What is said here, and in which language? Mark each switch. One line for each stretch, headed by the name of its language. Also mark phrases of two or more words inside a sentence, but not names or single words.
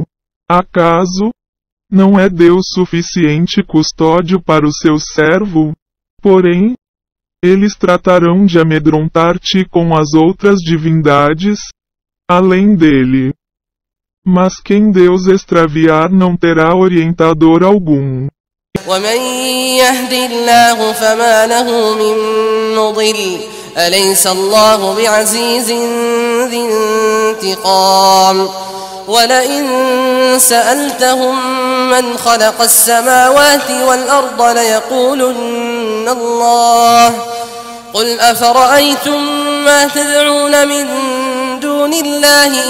Portuguese: Acaso não é Deus suficiente custódio para o seu servo? Porém, eles tratarão de amedrontar-te com as outras divindades, além dele. Mas quem Deus extraviar não terá orientador algum.
Arabic: ومن يهد الله فما له من مضل أليس الله بعزيز ذي انتقام ولئن سألتهم من خلق السماوات والأرض ليقولن الله قل أفرأيتم ما تدعون من دون دون الله